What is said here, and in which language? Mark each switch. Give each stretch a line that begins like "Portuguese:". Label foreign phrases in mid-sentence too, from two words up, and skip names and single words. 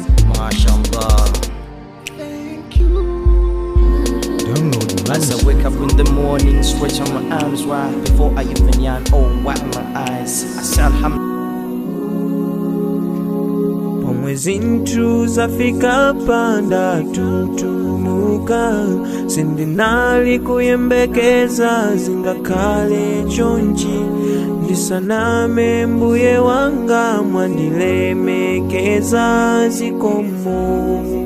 Arabic: MashaAllah.
English: Download Malawi As I nasheeds. wake up in the morning, stretch on my arms wide before I even yawn or wipe my eyes. I say alhamdulillah.
Nyanja: Pomwezi ntru zafika panda tutumuka, sindinali kuyembekeza zingakale chonchi. Ndisaname mbuye wanga mwandilemekeza zikomo.